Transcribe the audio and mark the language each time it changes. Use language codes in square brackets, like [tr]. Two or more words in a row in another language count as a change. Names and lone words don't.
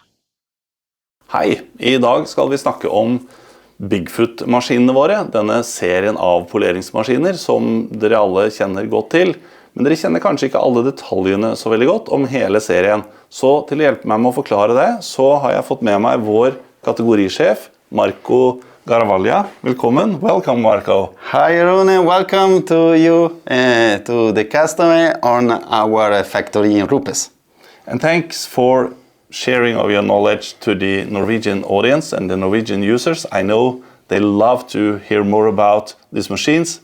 [no] Hei, i dag skal vi snakke om Bigfoot-maskinene våre, denne serien av poleringsmaskiner som dere alle kjenner godt til. Men dere kjenner kanskje ikke alle detaljene så veldig godt om hele serien. Så til å hjelpe meg med å forklare det, så har jeg fått med meg vår kategorisjef, Marco Garavaglia. Velkommen. [en] Welcome, Marco. Hi, Rune. Welcome to you, to the customer on our factory in RUPES. And thanks for sharing of your knowledge to the Norwegian audience and the Norwegian users. I know they love to hear more about these machines.